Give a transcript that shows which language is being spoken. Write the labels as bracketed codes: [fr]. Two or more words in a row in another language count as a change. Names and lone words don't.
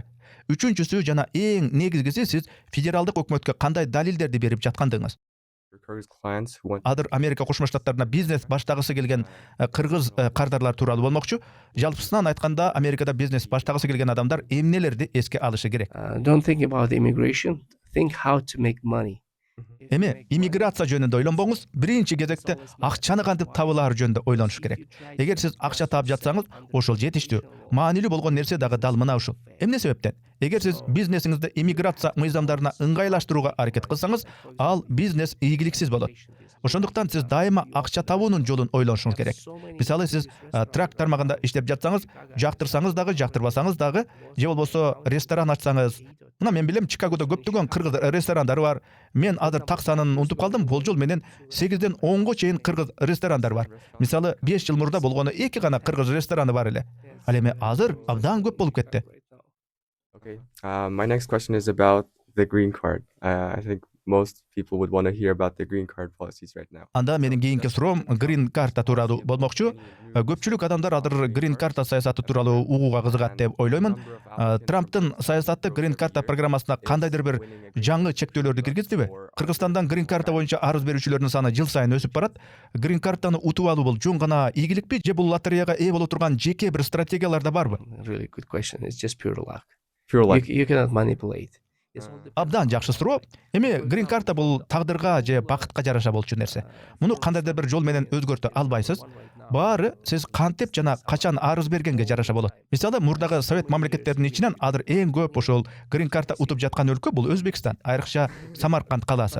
[ky] Үчүнчүсү жана эң негизгиси сиз федералдык өкмөткө кандай далилдерди берип жаткандыгыңыз. Азыр Америка Кошмо Штаттарына бизнес баштагысы келген кыргыз кардарлар тууралуу болмокчу. Жалпысынан айтканда, Америкада бизнес баштагысы келген адамдар эмнелерди эске алышы керек? [en] Don't think about immigration. Think how to make money. [ky] Эми иммиграция жөнүндө ойлонбоңуз, биринчи кезекте акчаны кантип табылаар жөнүндө ойлонуш керек. Эгер сиз акча таап жатсаңыз, ошол жетиштүү. Маанилүү болгон нерсе дагы дал мына ушул. Эмне себептен? Эгер сиз бизнесиңизди иммиграция мыйзамдарына ыңгайлаштырууга аракет кылсаңыз, ал бизнес ийгиликсиз болот. Ошондуктан сиз дайыма акча табуунун жолун ойлонушуңуз керек. Мисалы, сиз трак тармагында иштеп жатсаңыз, жактырсаңыз дагы, жактырбасаңыз дагы, же болбосо ресторан ачсаңыз. Мына мен билем, Чикагодо көптөгөн кыргыз ресторандары бар. Мен азыр так санын унутуп калдым. Болжол менен 8ден 10го чейин кыргыз ресторандар бар. Мисалы, 5 жыл мурда болгону 2 гана кыргыз рестораны бар эле. Ал эми азыр абдан көп болуп кетти. [en] Okay. My next question is about the green card. I think most people would want to hear about the green card policies right now. [ky] Анда менин кийинки суроом грин карта тууралуу болмокчу. Көпчүлүк адамдар азыр грин карта саясаты тууралуу угууга кызыгат деп ойлоймун. Трамптын саясаты грин карта программасына кандайдыр бир жаңы чектөөлөрдү киргиздиби? Кыргызстандан грин карта боюнча арыз берүүчүлөрдүн саны жыл сайын өсүп барат. Грин картаны утуп алуу бул жөн гана ийгиликпи же бул лотереяга ээ боло турган жеке бир стратегиялар да барбы? [en] Really good question. It's just pure luck. Pure luck. You cannot manipulate. It's all depends [ky] Абдан жакшы суроо. Эми грин карта бул тагдырга же бакытка жараша болчу нерсе. Муну кандайдыр бир жол менен өзгөртө албайсыз. Баары сиз кантип жана качан арыз бергенге жараша болот. Мисалы, мурдагы совет мамлекеттеринин ичинен азыр эң көп ошол грин карта утуп жаткан өлкө бул Өзбекстан, айрыкча Самарканд калаасы.